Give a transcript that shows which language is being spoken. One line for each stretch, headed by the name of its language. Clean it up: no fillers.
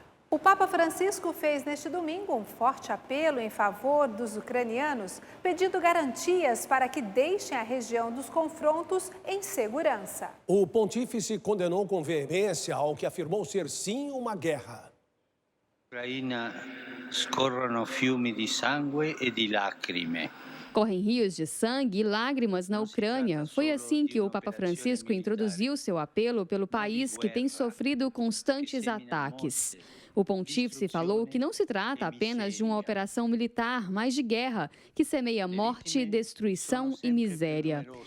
Portuguese: O Papa Francisco fez neste domingo um forte apelo em favor dos ucranianos, pedindo garantias para que deixem a região dos confrontos em segurança. O pontífice condenou com veemência ao que afirmou ser sim uma guerra. Na Ucrânia
Italian: scorrono fiumi di sangue e di lacrime.
Portuguese: Correm rios de sangue e lágrimas na Ucrânia. Foi assim que o Papa Francisco introduziu seu apelo pelo país que tem sofrido constantes ataques. O pontífice falou que não se trata apenas de uma operação militar, mas de guerra, que semeia morte, destruição e miséria.